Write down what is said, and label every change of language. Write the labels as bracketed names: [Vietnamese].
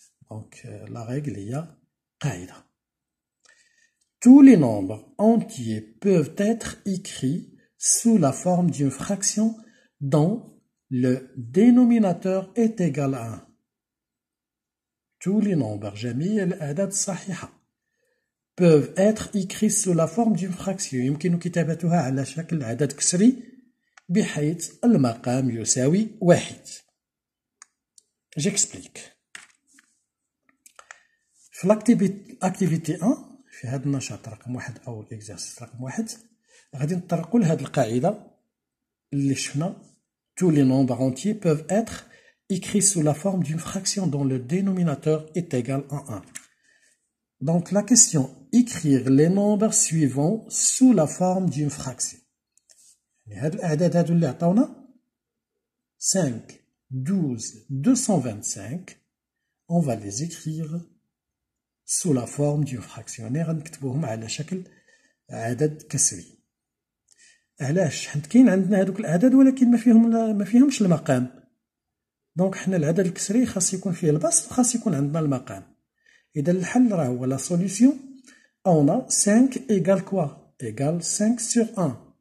[French] donc la règle [Arabic] هي قاعدة. [French] Tous les nombres entiers peuvent être écrits sous la forme d'une fraction dont le dénominateur est égal à 1. Tous les nombres, [Arabic] جميع الأعداد الصحيحة, [French] peuvent être écrits sous la forme d'une fraction. [Arabic] يمكن كتابتها على شكل عدد كسري بحيث المقام يساوي 1. [French] J'explique. [Arabic] في l'activité 1 في هذا النشاط رقم 1 أو الإكزرسيس رقم 1 غادي نطرقوا لهاد القاعدة اللي شفنا. [French] Tous les nombres entiers peuvent être écrits sous la forme d'une fraction dont le dénominateur est égal à 1. Donc la question, écrire les nombres suivants sous la forme d'une fraction. [Arabic] هاد الأعداد هادو اللي عطاونا 5, 12, 225, [French] on va les écrire sous la forme d'une fraction. [Arabic] غنكتبوهم على شكل عدد كسري. علاش؟ حيت كاين عندنا هادوك الأعداد ولكن ما فيهمش المقام. دونك حنا العدد الكسري خاص يكون فيه البسط وخاص يكون عندنا المقام. إذا الحل راه هو [French] لا سوليسيون أون 5 إيكال كوا؟ إيكال 5 سور 1.